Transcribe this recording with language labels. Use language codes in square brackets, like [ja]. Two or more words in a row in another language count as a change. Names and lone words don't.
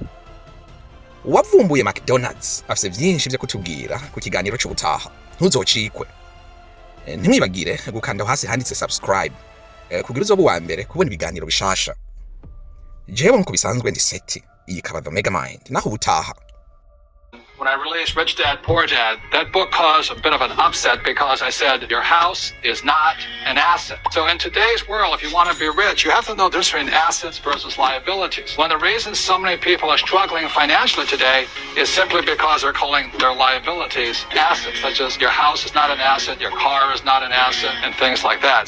[rn] Wavumbuye McDonald's afise vyinshi vyo kutubwira ku kiganiro c'ubutaha, ntuzocikwe. Ntimwibagire gukanda hasi handitse subscribe kugira uzobe uwa mbere kubona ibiganiro bishasha. Jewe nkuko bisanzwe ndi Seti, iyi kaba The Megamind, naho ubutaha. [en] When I released Rich Dad, Poor Dad, that book caused a bit of an upset because I said your house is not an asset. So in today's world, if you want to be rich, you have to know the difference between assets versus liabilities. One of the reasons so many people are struggling financially today is simply because they're calling their liabilities assets, such as your house is not an asset, your car is not an asset, and things like that.